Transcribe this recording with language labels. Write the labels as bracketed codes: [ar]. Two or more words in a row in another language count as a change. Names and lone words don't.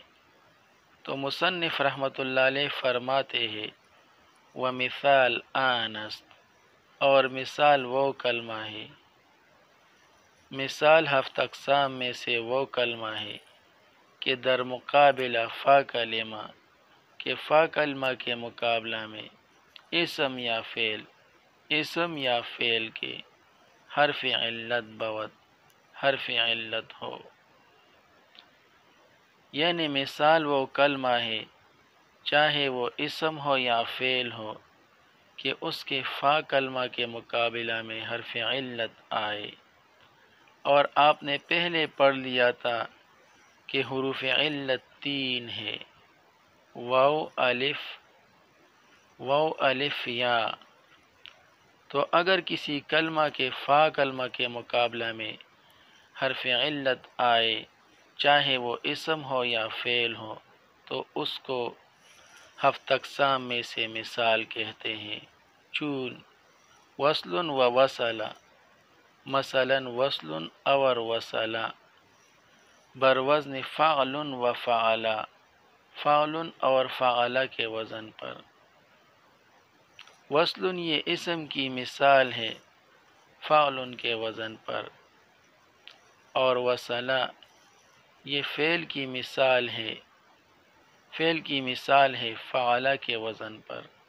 [ur] تو مصنف رحمۃ اللہ علیہ فرماتے ہیں [fa] ومثال آنس، [ur] اور مثال وہ کلمہ ہے، مثال 7 اقسام میں سے وہ کلمہ ہے کہ [fa] در مقابلہ فا کلمہ، [ur] کہ فا کلمہ کے مقابلہ میں اسم یا فعل کے [fa] حرف علت بود، [ur] حرف علت ہو، یعنی مثال وہ کلمہ ہے چاہے وہ اسم ہو یا فعل ہو کہ اس کے فا کلمہ کے مقابلہ میں حرف علت آئے۔ اور آپ نے پہلے پڑھ لیا تھا کہ حروف علت 3 ہے، واو الف یا۔ تو اگر کسی کلمہ کے فا کلمہ کے مقابلہ میں حرف علت آئے، چاہے وہ اسم ہو یا فعل ہو، تو اس کو 7 اقسام میں سے مثال کہتے ہیں۔ [fa] چون وصل و وصل، [ur] مثلا وصل اور وصل [fa] بر وزن فعل و فعل، [ur] فعل اور فعل کے وزن پر۔ وصل یہ اسم کی مثال ہے فعل کے وزن پر، اور وصل یہ فعل کی مثال ہے فعل کے وزن پر۔